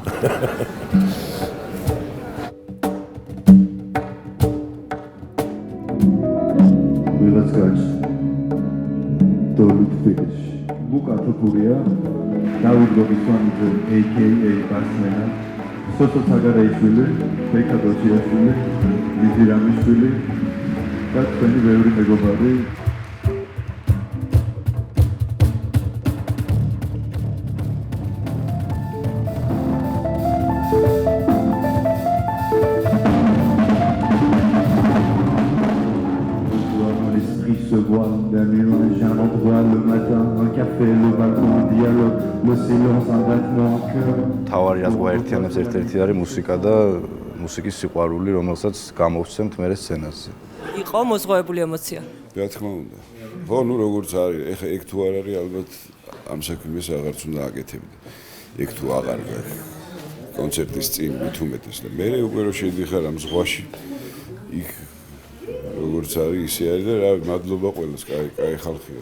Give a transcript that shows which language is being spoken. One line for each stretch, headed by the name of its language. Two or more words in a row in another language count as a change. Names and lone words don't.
Georgian: Wheelers Garage. Dorlut Finish. Luka Topuria. David Gogiswanidze, a.k.a. Barsmena. Soto Tagareishvili. Beka Dochiashvili. Lizi Ramishvili. და თქვენი ბევრი მეგობარი.
French: Se voit d'un nuage, un endroit le matin, un café, le balcon, un dialogue, le silence, un battement en cœur.
Georgian: თავარი რაც გვაერთიანებს ერთ-ერთი არის მუსიკა და მუსიკის სიყვარული, რომელსაც გამოვცემთ მე სცენაზე. იყო მოზღვავებული ემოცია. რა თქმა უნდა. ხო, ნუ როგორც არის, ეხა ეგ თუ არ არის, ალბათ ამ საქმეს აღარც უნდა აკეთებდე. ეგ თუ აღარ გაქვს კონცერტის წინ მithumetes და მე უკვე რო შედიხარ ამ ზღვაში, იქ როგორც არის ისე არის და რა მადლობა ყველას, კაი ხალხია.